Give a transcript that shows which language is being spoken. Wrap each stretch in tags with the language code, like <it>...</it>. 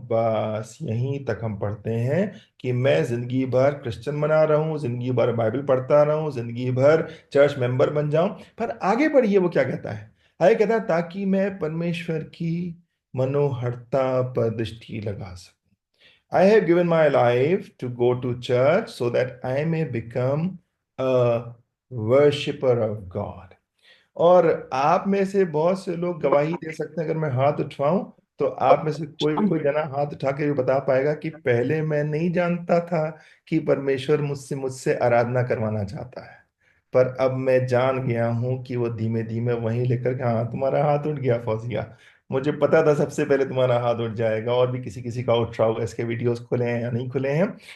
<hi>बस यहीं तक हम पढ़ते हैं कि मैं जिंदगी भर क्रिश्चियन बना रहूं, जिंदगी भर बाइबल पढ़ता रहूं, जिंदगी भर चर्च मेंबर बन जाऊं। पर आगे बढ़िए वो क्या कहता है, आगे कहता है ताकि मैं परमेश्वर की मनोहरता पर दृष्टि लगा सकूं।</hi> <en>I have given my life to go to church so that I may become a worshipper of God.</en> <hi>और आप में से बहुत से लोग गवाही दे सकते हैं, अगर मैं हाथ उठवाऊं तो आप में से कोई कोई जना हाथ उठा के भी बता पाएगा कि पहले मैं नहीं जानता था कि परमेश्वर मुझसे मुझसे आराधना करवाना चाहता है। पर अब मैं जान गया हूं कि वो धीमे धीमे वहीं लेकर के, हाँ तुम्हारा हाथ उठ गया फौजिया, मुझे पता था सबसे पहले तुम्हारा हाथ उठ जाएगा, और भी किसी किसी का उठ रहा होगा, इसके वीडियोस खुले हैं या नहीं खुले हैं।</hi>